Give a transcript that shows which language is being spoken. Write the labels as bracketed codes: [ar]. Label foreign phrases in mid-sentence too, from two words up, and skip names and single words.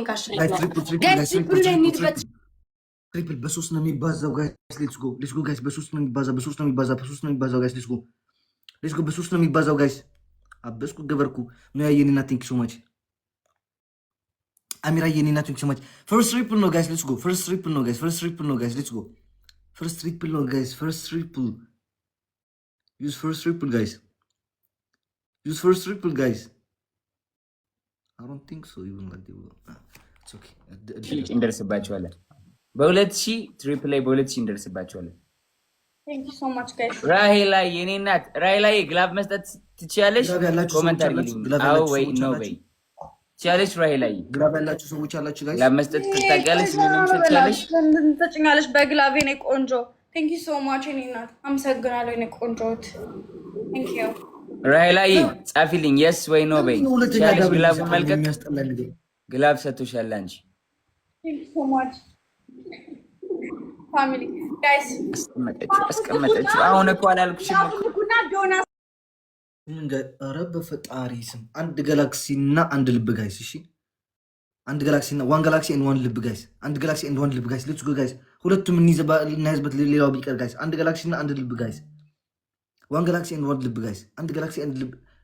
[am] ትሪፕል በሶስት ነው የሚባዛው ጋይስ። [en] let's go guys። [am] በሶስት ነው የሚባዛው ጋይስ። [en] let's go [am] በሶስት ነው የሚባዛው ጋይስ። አበስኩ ገበርኩ ነው ያየኔና [en] thank so much [am] አሚራ የኔና [en] thank so much። first triple [am] ነው ጋይስ። [en] let's go first triple [am] ነው ጋይስ። [en] let's go first triple [am] ነው ጋይስ። [en] use first triple guys። I don't think so even like they will. It's okay. [am] እንደርስባቸዋለን። በ2000 ትሪፕል ላይ በ2000 እንደርስባቸዋለን። [en] Thank you so much guys. [am] ራሄላ የኔ እናት ራሄላ ግላብ መስጠት ትችያለሽ? ኮሜንት አድርጊልኝ። አዎ ወይ ኖ ወይ ትችያለሽ? ራሄላ ግላብ ያላችሁ ሰዎች አላችሁ ጋይስ። ግላብ መስጠት ትታውቂያለሽ? ምንም ትችያለሽ? ትጭኛለሽ በግላቤ ነው ቆንጆ። [en] Thank you so much [am] የኔ እናት። አመሰግናለሁ የኔ ቆንጆት። [en] Thank you. [am] ራሄላይ ጻፊልኝ የስ ወይ ኖ በይ። ቻለሽ ግላብ መልቀቅ ግላብ ሰጥቶሻል አንቺ። [en] Thank you so much family guys። [am] አስቀመጠችው። አሁን እኮ አላልኩሽም እኮ ኧረ በፈጣሪ ስም አንድ ጋላክሲ እና አንድ ልብ ጋይስ። እሺ አንድ ጋላክሲ እና [en] one galaxy and one [am] ልብ ጋይስ። አንድ ጋላክሲ [en] and one [am] ልብ ጋይስ። [en] let's go guys። [am] ሁለቱም እናይዝበት ሌላው ቢቀር ጋይስ። አንድ ጋላክሲ እና አንድ ልብ ጋይስ። [en] one galaxy and one [am] ልብ ጋይስ። አንድ ጋላክሲ ኤንድ ልብ